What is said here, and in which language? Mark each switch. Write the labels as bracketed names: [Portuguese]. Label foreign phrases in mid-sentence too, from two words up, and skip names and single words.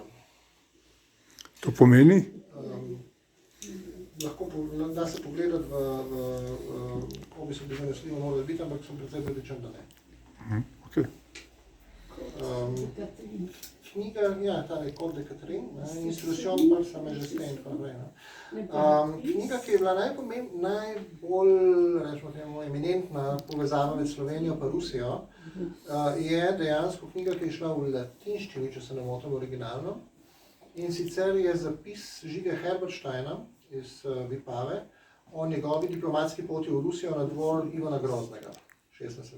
[Slovenian] To pomeni? Lahko da se pogledati v obi so bili zanesljivo morali biti, ampak sem precej prepričan, da ne. Okay. Knjiga, ja, ta je Côte de Catherine, Instruction par sa majesté in tako naprej. Knjiga, ki je bila najbolj, rečemo temu, eminentna povezava med Slovenijo pa Rusijo, je dejansko knjiga, ki je šla v latinščini, če se ne motim, originalno. In sicer je zapis Žige Herbersteina iz Vipave o njegovi diplomatski poti v Rusijo na dvor Ivana Groznega v 16.